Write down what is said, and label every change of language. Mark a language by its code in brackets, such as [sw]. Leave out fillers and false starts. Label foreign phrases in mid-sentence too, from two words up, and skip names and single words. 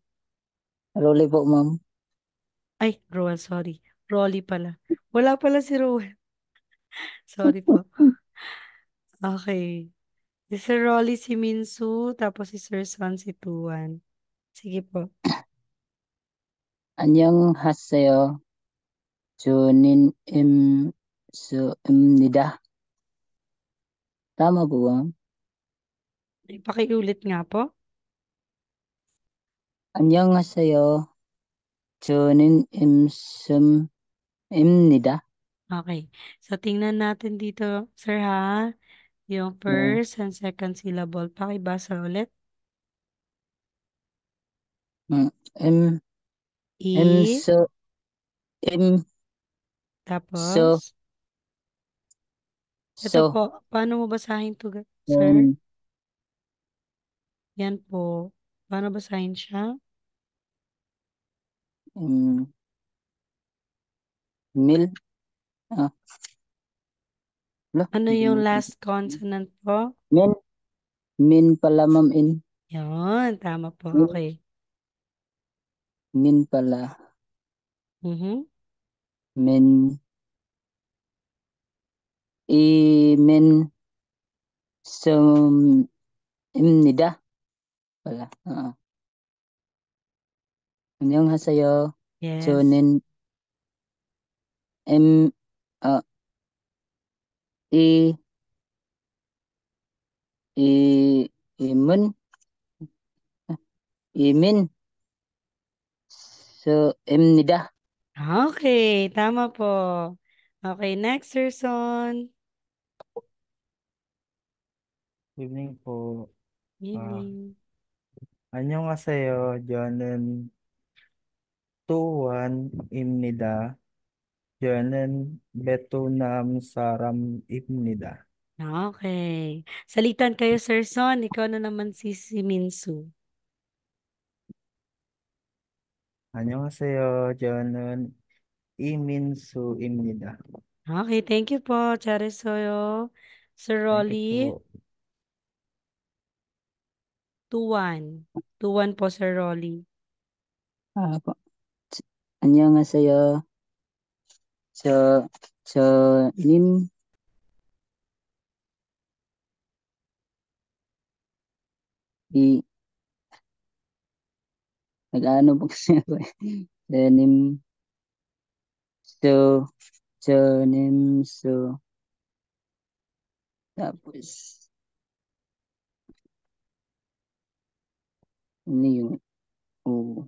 [tl] Rolly po ma'am. Ay, Ruel, sorry. Rolly pala. Wala pala si Ruel. Sorry po. Okay. Si Sir Rolly, si Minsu, tapos si Sir Son, si Tuan. Sige po. [ko] 안녕하세요. 저는 임수입니다. [tl] Tama po ba? Pakiulit nga po. [ko] 안녕하세요. 저는 임수입니다. [tl] Okay. So, tingnan natin dito, sir ha. Yung [ko] 네. [en] first and second syllable. [tl] Pakibasa ulit. [ko] 임, I, 임수, 임수, [tl] tapos, ito [ko] 수, [tl] po, paano mo basahin to, sir? 음, Yan po. Paano basahin siya? [ko] 음, 밀, [tl] ah, wala, Ano hindi yung mo. [en] last consonant po? [tl] Min, min pala ma'am Yun, tama po. [ko] min, [tl] Okay. min pala, Mhm. [ko] min, min, [tl] imnida pala. [ko] 안녕하세요. Yes. 저는 M 어, 이 이 이문 이민수입니다. [tl] Okay, tama po. Okay, next, sir Son. Evening po. Ah, Evening. [ko] 안녕하세요. 저는 tuwan입니다. 저는 베트남 사람입니다. [tl] Okay. Salitan kayo, Sir Son. Ikaw na naman si Minsu. [ko] 안녕하세요. 저는 이민수입니다. [tl] Okay, [en] thank you [tl] po. Charissoyo. Sir [en] Thank you Rolly, [tl] po. Tuwan. Tuwan po, Sir Rolly. po. [ko] 안녕하세요. 저님 이 [tl] nag-ano po kasi ako eh. Denim so 저님 tapos ano yung o